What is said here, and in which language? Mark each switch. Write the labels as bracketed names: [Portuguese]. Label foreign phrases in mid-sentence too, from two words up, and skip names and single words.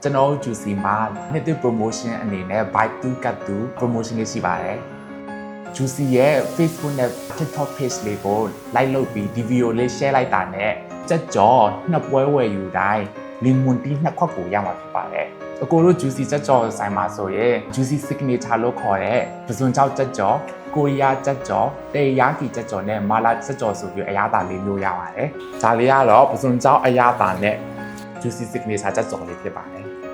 [Burmese] ကျွန်တော် Juicy မှာနှစ်သစ် promotion အနေနဲ့ [English] buy 2 get 2 promotion [Burmese] လေးရှိပါတယ် Juicy ရဲ့ Facebook နဲ့ TikTok page လေးကို like လုပ် ပြီးဒီ video လေး share လိုက်တာနဲ့ကြက်ကြော်နှစ်ပွဲဝယ်ယူတိုင်းလီမွန်တီးနှစ်ခွက်ကိုရမှာဖြစ်ပါတယ်အကိုတို့ Juicy ကြက်ကြော်ဆိုင်မှာဆိုရင် Juicy signature လို့ခေါ်တဲ့ပစွန်ကြောက်ကြက်ကြော်ကိုရီးယားကြက်ကြော်တေယာကီကြက်ကြော်နဲ့မာလာကြက်ကြော်ဆိုပြီးအရသာလေးမျိုးရပါတယ်ဒါလေးကတော့ပစွန်ကြောက်အရသာနဲ့ Juicy signature ကြက်ကြော်လေးဖြစ်ပါတယ်